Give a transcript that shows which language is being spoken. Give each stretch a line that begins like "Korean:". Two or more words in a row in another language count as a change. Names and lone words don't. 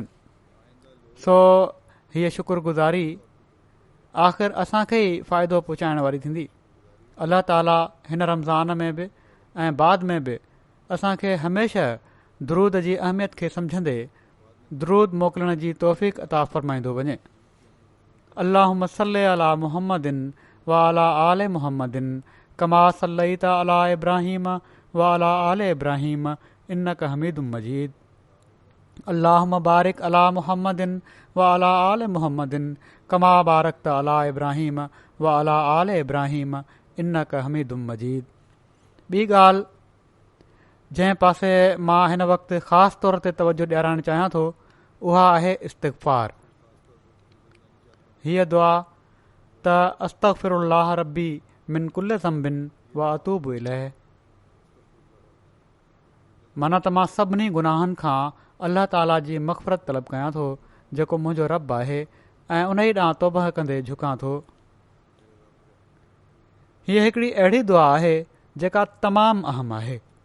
Sindhi: सो हीअ शुक्रगुज़ारी आख़िर असांखे ई फ़ाइदो पहुचाइण वारी थींदी। अल्लाह ताला हिन रमज़ान में बि ऐं बाद में बि असांखे हमेशह दरूद जी अहमियत खे सम्झंदे दरूद मोकिलण जी तौफ़ीक़ अता फ़रमाईंदो वञे।
Arabic: اللهم صل على محمد وعلى آل محمد كما صليت على إبراهيم وعلى آل إبراهيم إنك حميد مجيد. اللهم بارك على محمد وعلى آل محمد كما باركت على إبراهيم وعلى آل إبراهيم إنك حميد مجيد.
Sindhi: ॿी ॻाल्हि जंहिं पासे मां हिन वक़्तु ख़ासि तौर ते तवजो ॾियारणु चाहियां थो उहा आहे इस्तिग़फ़ार। हीअ दुआ त
Arabic: أستغفر الله ربي من كل ذنب وأتوب إليه,
Sindhi: माना त मां सभिनी गुनाहनि खां अल्लाह ताला जी मग़फ़िरत तलब कयां थो जेको मुंहिंजो रब आहे, ऐं उन ई ॾांहुं तौबह कंदे झुकां थो। हीअ हिकिड़ी अहिड़ी दुआ आहे जेका तमामु अहम आहे।